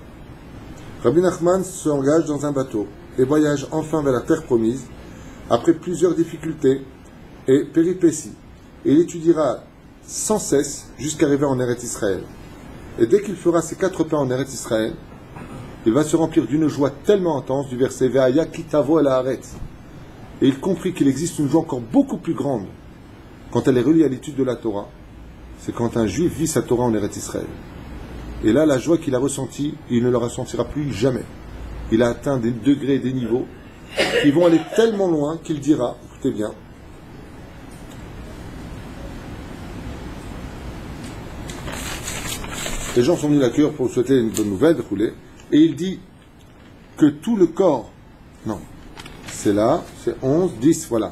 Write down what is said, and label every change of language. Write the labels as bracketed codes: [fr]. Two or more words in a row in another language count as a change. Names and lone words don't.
[fr] Rabbi Nachman s'engage dans un bateau et voyage enfin vers la terre promise, après plusieurs difficultés et péripéties. Et il étudiera sans cesse jusqu'à arriver en Eretz Israël. Et dès qu'il fera ses 4 pas en Eretz Israël, il va se remplir d'une joie tellement intense du verset [he] והיה כי תבוא אל הארץ. [fr] Et il comprit qu'il existe une joie encore beaucoup plus grande quand elle est reliée à l'étude de la Torah. C'est quand un juif vit sa Torah en Eretz Israël. Et là, la joie qu'il a ressentie, il ne la ressentira plus jamais. Il a atteint des degrés, des niveaux qui vont aller tellement loin qu'il dira, écoutez bien, les gens sont venus à cœur pour souhaiter une bonne nouvelle, et il dit que tout le corps, non, c'est là, c'est 11, 10, voilà.